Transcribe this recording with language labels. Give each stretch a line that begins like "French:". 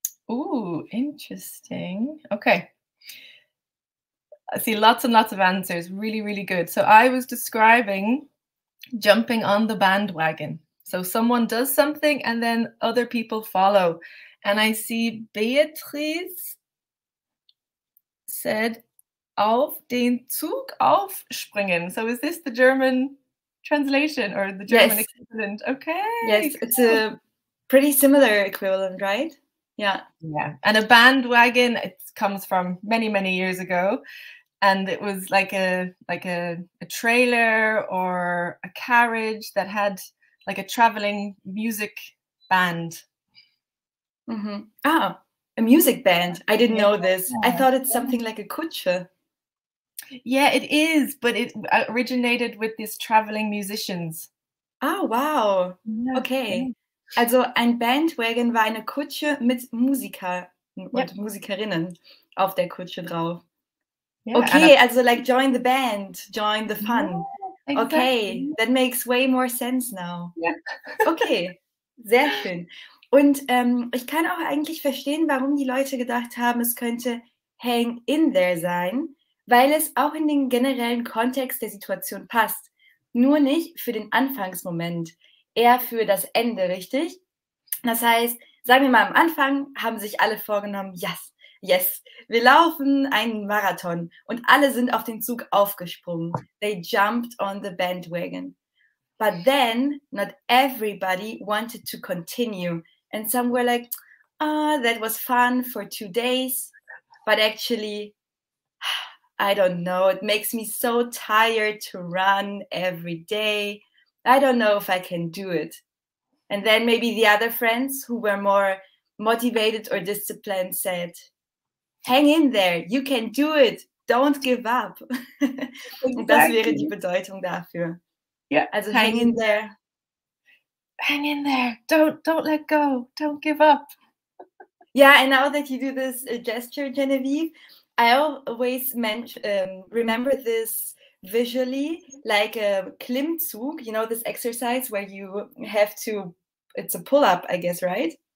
English: Ooh, interesting. Okay. I see lots and lots of answers. Really, really good. So I was describing jumping on the bandwagon. So someone does something and then other people follow. And I see Beatrice said,
German: auf den Zug aufspringen.
English: So is this the German translation or the German equivalent? Okay. Yes, it's a pretty similar equivalent, right? Yeah. Yeah. And a bandwagon, it comes from many, many years ago. And it was like a trailer or a carriage that had like a traveling music band. Mm-hmm. Ah, a music band. I didn't know this. I thought it's something like a Kutsche. Yeah, it is, but it originated with these traveling musicians. Ah, wow.
German: Ja,
English: Okay.
German: Also ein Bandwagon war eine Kutsche mit Musiker und Musikerinnen auf der Kutsche drauf.
English: Yeah, okay, also like join the band, join the fun. Yeah, exactly. Okay, that makes way more sense now. Yeah.
German: Okay, sehr schön. Und ich kann auch eigentlich verstehen, warum die Leute gedacht haben, es könnte
English: hang in there
German: sein, weil es auch in den generellen Kontext der Situation passt. Nur nicht für den Anfangsmoment, eher für das Ende, richtig? Das heißt, sagen wir mal, am Anfang haben sich alle vorgenommen, yes, wir laufen einen Marathon und alle sind auf den Zug aufgesprungen.
English: They jumped on the bandwagon. But then, not everybody wanted to continue. And some were like, that was fun for 2 days. But actually, I don't know, it makes me so tired to run every day. I don't know if I can do it. And then maybe the other friends who were more motivated or disciplined said, hang in there, you can do it, don't give up. Exactly.
German: Das wäre die Bedeutung dafür.
English: Yeah. Also hang in there. Hang in there, don't let go, don't give up. Yeah, and now that you do this gesture, Genevieve, I always remember this visually like a Klimmzug, you know, this exercise where you have to, it's a pull-up, I guess, right?